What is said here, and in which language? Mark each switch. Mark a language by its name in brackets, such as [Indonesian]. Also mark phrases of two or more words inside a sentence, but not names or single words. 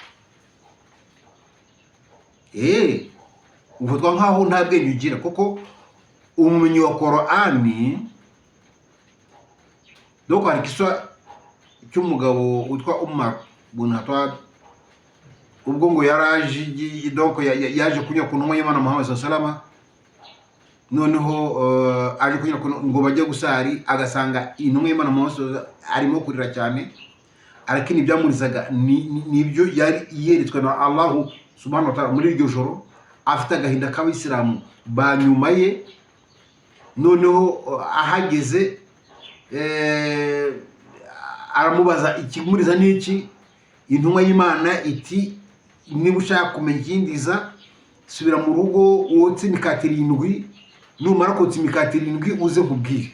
[Kinyarwanda] Ufatwa nkaho nta bwenge ugira, kuko umumenyi wa Qur'an doko hari kiswa cy'umugabo witwa Umar bin Khattab, ubwo ngo yaraje doko yaje kunyura ku ntumwa y'Imana Muhammad [Arabic] صلى الله عليه وسلم. [Kinyarwanda] Noneho aje kunyura ngo bajye gusari, agasanga intumwa y'Imana Muhammad arimo kurira cyane, ariko ibyamurizaga nibyo yari yeretswe na [Arabic] الله سبحانه وتعالى [Kinyarwanda] muri iryo joro, afite agahinda k'Abisilamu banyuma ye. Noneho ahageze aramubaza ikimuriza n'iki. Intumwa y'Imana iti niba ushaka kumenya ikindiza, subira mu rugo wotse imikati 7, numara kotsa imikati 7 uze nkubwire.